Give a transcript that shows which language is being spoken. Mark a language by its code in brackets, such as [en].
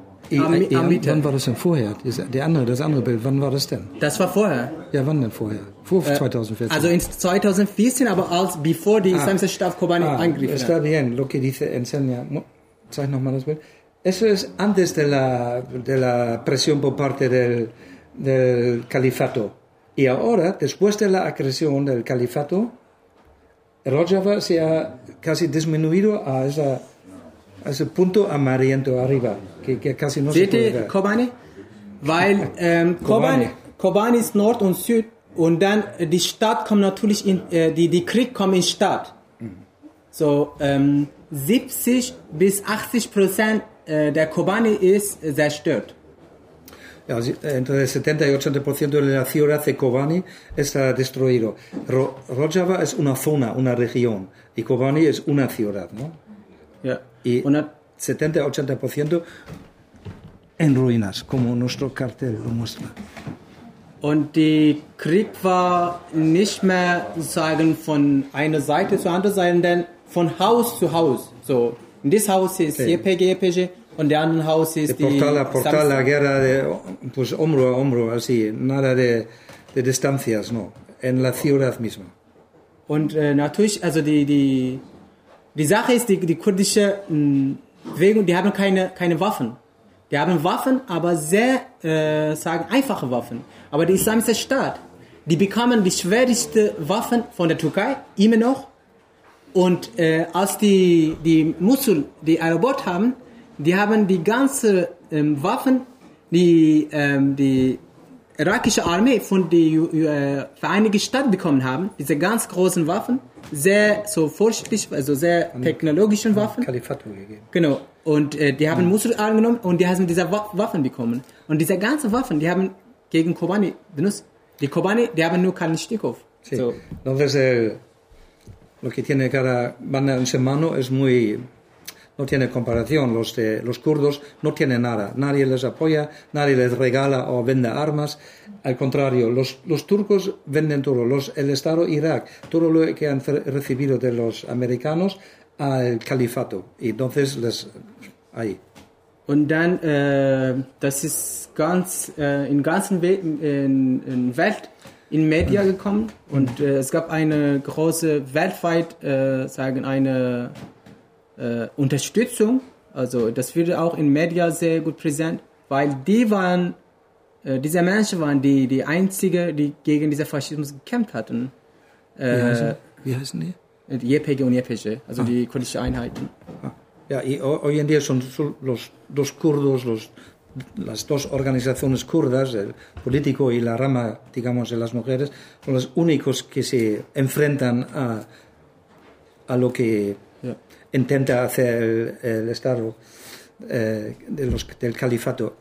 [de] Wann war das denn vorher? Das andere Bild, wann war das denn? Das war vorher. Ja, wann denn vorher? Vor 2014. Also in 2014, aber als bevor die Islamische Staat Kobani angriff. [es] Está bien, lo que dice Enseña. [de] Zeig nochmal das Bild. [es] Eso es antes de la presión por parte del califato. Y ahora, después de la agresión del califato, Rojava se ha casi disminuido a esa... Also punto amarillento arriba, que casi no se puede ver. [de] Kobani? Weil Kobani ist Nord und Süd und dann die Stadt kommt natürlich in die Krieg kommt in Stadt. So 70-80% der Kobani ist zerstört. [es] Ja, entre el 70-80% de la ciudad de Kobani está destruido. Rojava es una zona, una región, y Kobani es una ciudad, ¿no? [de] Ja. [es] Y 70-80% en ruinas, como nuestro cartel lo muestra. [de] Und die Krieg war nicht mehr sozusagen von einer Seite zur anderen Seite, sondern von Haus zu Haus. So, dieses Haus ist YPG, YPG, und der andere Haus ist die... [es] Portal, la guerra, de, pues hombro a hombro, así, nada de distancias, no. En la ciudad misma. [de] Und natürlich, also die Sache ist, die kurdische Bewegung, die haben keine Waffen. Die haben Waffen, aber sehr, sagen, einfache Waffen. Aber der Islamische Staat, die bekamen die schwerste Waffen von der Türkei, immer noch. Und als die Mosul die erobert haben, die haben die ganze Waffen, die irakische Armee von den Vereinigten Staaten bekommen haben, diese ganz großen Waffen, sehr so vorsichtig, also sehr technologischen Waffen. Kalifat gegeben. Genau. Und die haben Mosul angenommen und die haben diese Waffen bekommen. Und diese ganzen Waffen, die haben gegen Kobani benutzt. Die Kobani, die haben nur Kalaschnikow. [es] Sí. So. Entonces, lo que tiene cada banda en su mano es muy... No tiene comparación. Los kurdos no tienen nada. Nadie les apoya, nadie les regala o vende armas. Al contrario, los turcos venden todo. El Estado Irak, todo lo que han recibido de los americanos al califato. Y entonces, ahí. [de] Und dann, das ist ganz, in ganzen in Welt, in Media gekommen. Und es gab eine große weltweit, sagen eine... Unterstützung, also das wird auch in Media sehr gut präsent, weil die waren, diese Menschen waren die Einzigen, die gegen diesen Faschismus gekämpft hatten. Wie heißen die? YPG und YPG, also die kurdische Einheiten. [es] Ja, hoy en día son los dos kurdos, las dos organizaciones kurdas, el político y la rama, digamos, de las mujeres, son los únicos que se enfrentan a lo que intenta hacer el Estado del califato.